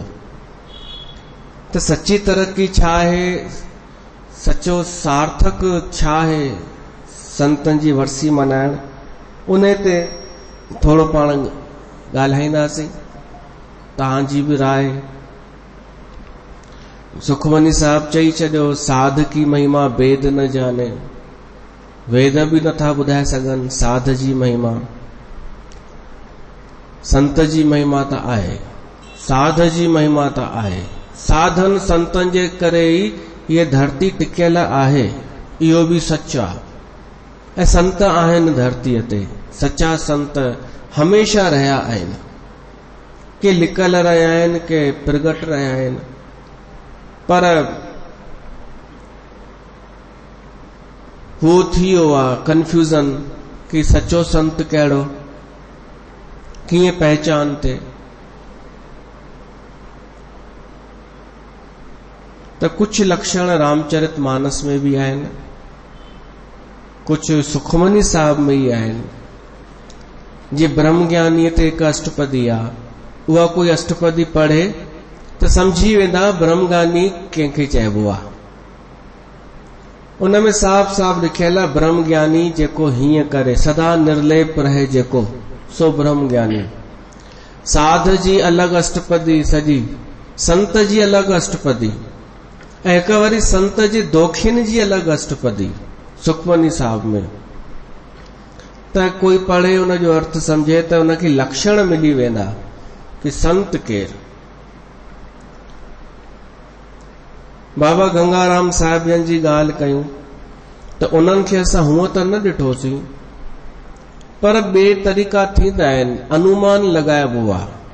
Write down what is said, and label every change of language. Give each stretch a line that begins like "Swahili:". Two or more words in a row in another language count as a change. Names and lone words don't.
Sindhi: त सची तरक़ी छा आहे, सचो सार्थक छा आहे संतनि जी वरसी मनाइण, उन ते थोरो पाण ॻाल्हाईंदासीं। तव्हांजी बि राय। सुखमनी साहब चई छॾियो,
Punjabi: साध की महिमा वेद न जाने,
Sindhi: वेद बि नथा ॿुधाए सघनि साध जी महिमा। संत जी महिमा त आहे, साध जी महिमा त आहे। साधन संतनि जे करे ई ये धरती टिकियल आहे, इहो बि सच आहे। ऐं संत आहिनि धरतीअ ते, सच्चा संत हमेशा रहिया आहिनि, के लिकल रहिया आहिनि, के प्रगट रहिया आहिनि। पर हू थी वियो आहे कंफ्यूजन कि सचो संत कहिड़ो, कीअं पहचान ते। त कुछ लक्षण रामचरित मानस में भी आहिनि, कुछ सुखमनी साहब में ही आहिनि। जे ब्रह्मज्ञानीअ ते हिकु अष्टपदी आहे, उहा कोई अष्टपदी पढ़े त समझी वेंदा ब्रह्मज्ञानी कंहिंखे चइबो आहे। उन में साफ़ साफ़ लिखियल आहे, ब्रह्मज्ञानी जेको हीअं करे, सदा निर्लेप रहे जेको, सो ब्रह्मज्ञानी। साध जी अलॻि अष्टपदी सॼी, संत जी अलॻि अष्टपदी, ऐं हिक वरी संत जी दोखिन जी अलॻि अष्टपदी सुखमनी साहब में। त कोई पढ़े उन जो अर्थ समझे त उनखे लक्षण मिली वेंदा कि संत केरु। बाबा गंगाराम साहिबनि जी ॻाल्हि कयूं त उन्हनि खे असां हूअं त न ॾिठोसीं, पर ॿिए तरीक़ा थींदा आहिनि, अनुमान लॻाइबो आहे।